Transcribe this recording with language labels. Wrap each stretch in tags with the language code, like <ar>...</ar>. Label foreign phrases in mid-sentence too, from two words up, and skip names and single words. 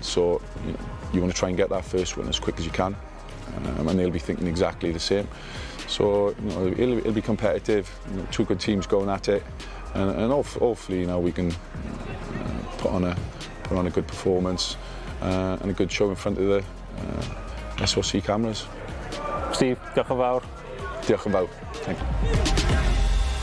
<en>So you want to try and get that first win as quick as you can. And they'll be thinking exactly the same. So it'll be competitive. 2 good teams going at it, and hopefully we can put on a good performance and a good show in front of the SOC cameras. Steve,</en> <cy>diolch yn fawr. Diolch yn fawr.</cy> <en>Thank you.</en>